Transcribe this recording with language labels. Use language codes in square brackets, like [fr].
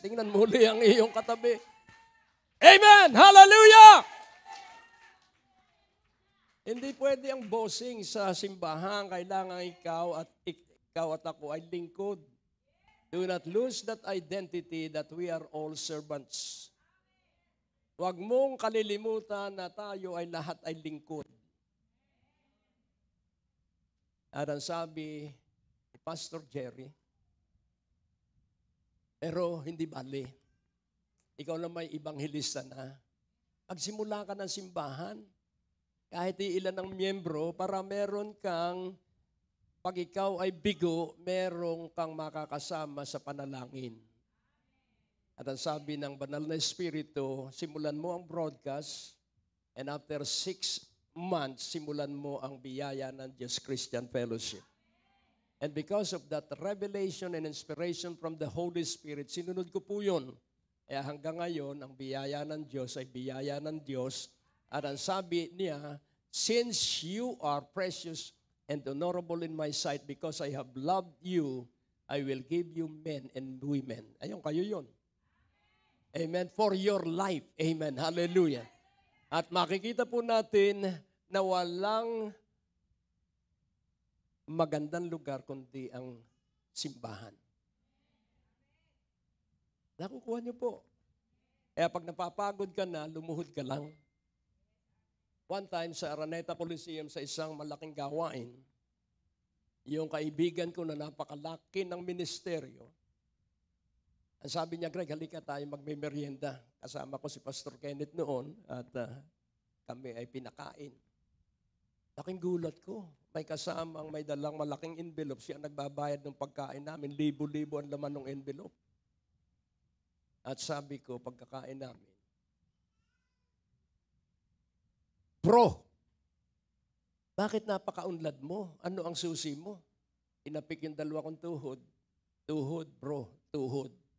[tl] Tingnan mo ulit ang iyong katabi. Amen! Hallelujah! Hindi pwede ang bossing sa simbahan. Kailangan ikaw at ako ay lingkod. [en] Do not lose that identity that we are all servants. [tl] Huwag mong kalilimutan na tayo ay lahat ay lingkod. At ang sabi ni Pastor Jerry, pero hindi bali. Ikaw na may ibanghilista na. Pagsimula ka ng simbahan, kahit ilan ng miyembro, para meron kang, pag ikaw ay bigo, meron kang makakasama sa panalangin. At ang sabi ng Banal na Espiritu, simulan mo ang broadcast, [en] and after 6 months, [tl] simulan mo ang biyaya ng Diyos Christian Fellowship. [en] And because of that revelation and inspiration from the Holy Spirit, [tl] sinunod ko po yun. Kaya hanggang ngayon, ang biyaya ng Diyos ay biyaya ng Diyos. At ang sabi niya, [en] since you are precious and honorable in my sight because I have loved you, I will give you men and women. [tl] Ayun, kayo yun. Amen. [en] For your life. [tl] Amen. Hallelujah. At makikita po natin na walang magandang lugar kundi ang simbahan. Nakukuha niyo po. Kaya pag napapagod ka na, lumuhod ka lang. [en] One time [tl] sa Araneta Coliseum sa isang malaking gawain, yung kaibigan ko na napakalaki ng ministeryo, ang sabi niya, Greg, halika tayo magme-merienda. Kasama ko si Pastor Kenneth noon at kami ay pinakain. Laking gulat ko. May kasamang may dalang malaking envelope. Siya nagbabayad ng pagkain namin. Libo-libo ang laman ng envelope. At sabi ko, pagkakain namin, Bro, bakit napakaunlad mo? Ano ang susi mo? Inapik yung dalawa kong tuhod. Tuhod, bro, tuhod.